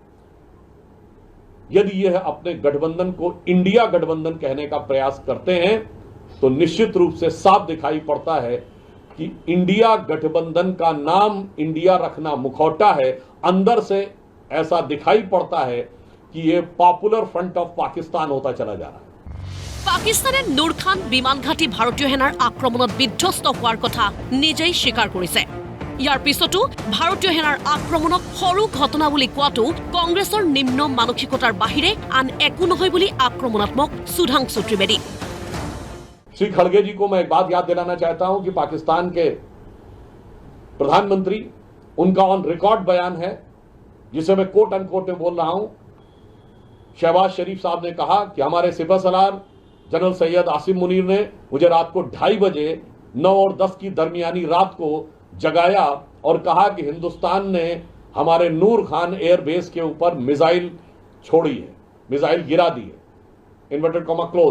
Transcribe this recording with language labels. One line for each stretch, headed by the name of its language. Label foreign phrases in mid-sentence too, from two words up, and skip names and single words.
Hindi: यदि यह अपने गठबंधन को इंडिया गठबंधन कहने का प्रयास करते हैं, तो निश्चित रूप से साफ दिखाई पड़ता है कि इंडिया गठबंधन का नाम इंडिया रखना मुखौटा है। अंदर से ऐसा दिखाई पड़ता है कि यह पॉपुलर फ्रंट ऑफ पाकिस्तान होता चला जा रहा है।
Assamese: পাকিস্তানে নুৰ খান বিমান ঘাটি ভাৰতীয় সেনাৰ আক্ৰমণত বিধ্বস্ত হোৱাৰ কথা নিজেই স্বীকাৰ কৰিছে। ইয়াৰ পিছতো ভাৰতীয় সেনাৰ আক্ৰমণক সৰু ঘটনা বুলি কোৱাটো কংগ্ৰেছৰ নিম্ন মানসিকতাৰ বাহিৰে আন একো নহয় বুলি আক্ৰমণাত্মক সুধাংশু त्रिवेदी।
Hindi: श्री खड़गे जी को मैं एक बात याद दिलाना चाहता हूं कि पाकिस्तान के प्रधानमंत्री, उनका
English: on record
Hindi: बयान है, जिसे मैं
English: quote unquote
Hindi: में बोल रहा हूं। शहबाज शरीफ साहब ने कहा कि हमारे सिपह सलार जनरल सैयद आसिम मुनीर ने मुझे रात को 2:30 बजे 9 और 10 की दरमियानी रात को जगाया और कहा कि हिंदुस्तान ने हमारे नूर खान एयरबेस के ऊपर मिसाइल छोड़ी है, मिसाइल गिरा दी है,
English: inverted comma close.